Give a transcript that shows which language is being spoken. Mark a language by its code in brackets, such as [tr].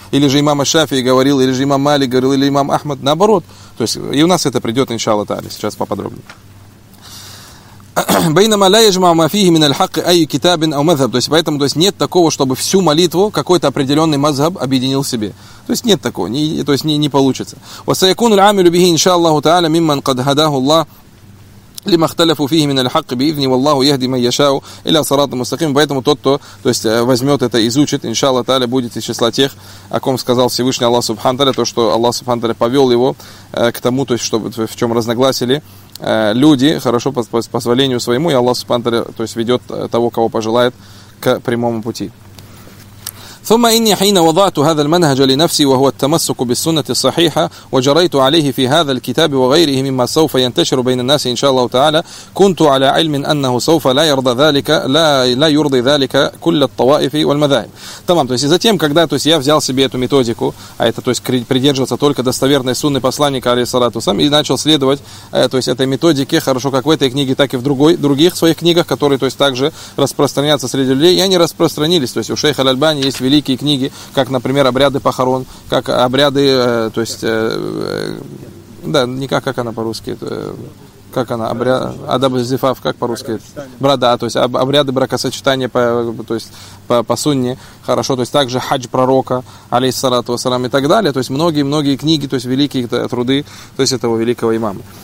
[ru] Или же имам Аш-Шафии говорил, или же имам Малик говорил, или имам Ахмад, наоборот. То есть и у нас это придет, иншаллах тааля, сейчас поподробнее. [ar] بينما لا يجمع ما فيه من الحق أي كتاب أو مذهب. [ru] То есть поэтому, то есть нет такого, чтобы всю молитву какой-то определенный мазхаб объединил в себе. То есть нет такого, не получится. [ar] وسيكون العامل به إن شاء الله تعالى ممن قد هداه الله لما اختلفوا فيه من الحق بإذن والله يهدي من يشاء إلى صراط مستقيم. [ru] Поэтому тот, кто, то есть возьмет это и изучит, иншаллах тааля, будет из числа тех, о ком сказал Всевышний Аллах субхану тааля, то что Аллах субхану тааля повел его к тому, то есть чтобы в чем разногласили люди, хорошо, по позволению своему, и Аллах субхану тааля, то есть ведет того, кого пожелает, к прямому пути. [ar] ثم إني حين وضعت هذا المنهج لنفسي وهو التمسك بالسنة الصحيحة وجريت عليه في هذا الكتاب وغيره مما سوف ينتشر بين الناس إن شاء الله تعالى كنت على علم أنه سوف لا يرضى ذلك لا يرضي ذلك كل الطوائف والمذاهب. [ru] Тамам, то есть затем, когда, то есть я взял себе эту методику, а это, то есть придерживаться только достоверной сунны посланника алейхиссалату вассалям, и начал следовать, то есть этой методике, хорошо, как в этой книге, так и в других своих книгах, которые, то есть также распространяются среди людей, и они распространились. То есть у шейха аль-Альбани есть великие книги, как, например, обряды похорон, как обряды, то есть, да, не как, как она по-русски, как она, адаб-зифаф, как по-русски, брада, то есть обряды бракосочетания, то есть по сунне, хорошо, то есть также хадж пророка, алейхиссалату вассалам и так далее, то есть многие-многие книги, то есть великие труды, то есть этого великого имама.